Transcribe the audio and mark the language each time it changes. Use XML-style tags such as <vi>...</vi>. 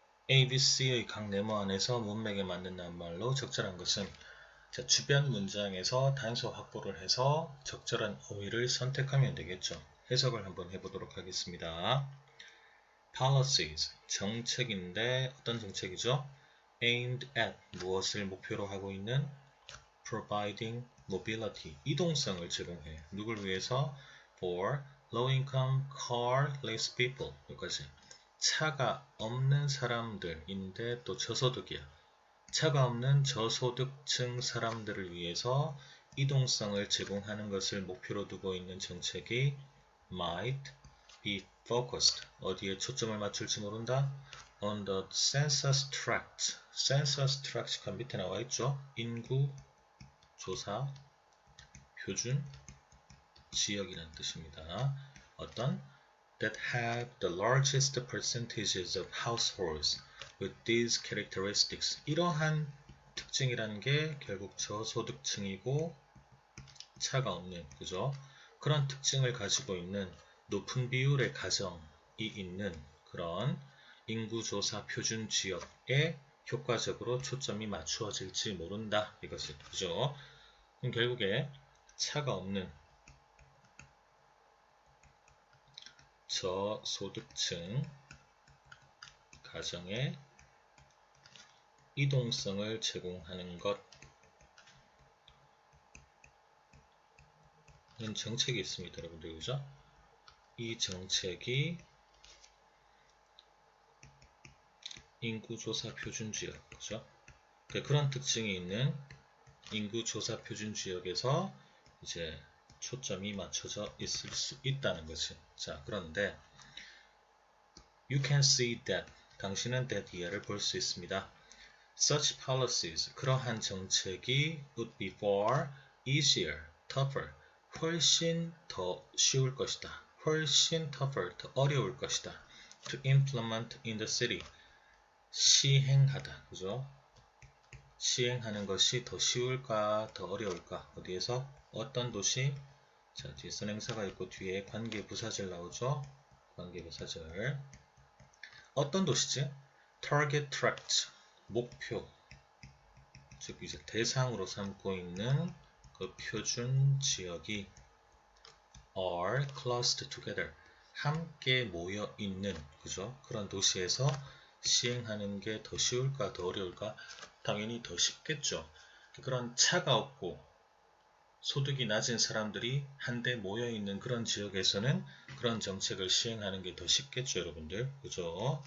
<ko>A, B, C의 각 네모 안에서 문맥에 맞는 낱말로 적절한 것은 주변 문장에서 단서 확보를 해서 적절한 어휘를 선택하면 되겠죠. 해석을 한번 해보도록 하겠습니다.</ko> <en>Policies,</en> <ko>정책인데 어떤 정책이죠?</ko> <en>Aimed at,</en> <ko>무엇을 목표로 하고 있는?</ko> <en>Providing mobility,</en> <ko>이동성을 제공해. 누굴 위해서?</ko> <en>For low-income, car-less people.</en> <ko>여기까지. 차가 없는 사람들인데 또 저소득이야. 차가 없는 저소득층 사람들을 위해서 이동성을 제공하는 것을 목표로 두고 있는 정책이</ko> <en>might be focused.</en> <ko>어디에 초점을 맞출지 모른다?</ko> <en>On the census tract.</en> <ko>census tract가 밑에 나와 있죠. 인구 조사 표준 지역이라는 뜻입니다. 어떤?</ko> <en>That have the largest percentages of households with these characteristics.</en> <ko>이러한 특징이라는 게 결국 저소득층이고 차가 없는, 그죠? 그런 특징을 가지고 있는 높은 비율의 가정이 있는 그런 인구조사 표준 지역에 효과적으로 초점이 맞추어질지 모른다. 이것이, 그죠? 그럼 결국에 차가 없는 저소득층 가정에 이동성을 제공하는 것은 정책이 있습니다. 여러분들, 그죠? 이 정책이 인구조사 표준지역, 그죠? 그런 특징이 있는 인구조사 표준지역에서 이제 초점이 맞춰져 있을 수 있다는 것이. 자, 그런데</ko> <en>you can see that,</en> <ko>당신은 that 이하를 볼 수 있습니다.</ko> <en>Such policies,</en> <ko>그러한 정책이</ko> <en>would be far easier, tougher,</en> <ko>훨씬 더 쉬울 것이다. 훨씬</ko> <en>tougher,</en> <ko>더 어려울 것이다.</ko> <en>To implement in the city,</en> <ko>시행하다, 그죠? 시행하는 것이 더 쉬울까, 더 어려울까? 어디에서? 어떤 도시? 자, 뒤에 선행사가 있고 뒤에 관계부사절 나오죠? 관계부사절. 어떤 도시지?</ko> <en>Target tract,</en> <ko>목표. 즉 이제 대상으로 삼고 있는 그 표준 지역이</ko> <en>are clustered together,</en> <ko>함께 모여 있는, 그죠? 그런 도시에서 시행하는 게 더 쉬울까, 더 어려울까? 당연히 더 쉽겠죠. 그런 차가 없고 소득이 낮은 사람들이 한데 모여 있는 그런 지역에서는 그런 정책을 시행하는 게 더 쉽겠죠, 여러분들. 그죠?</ko>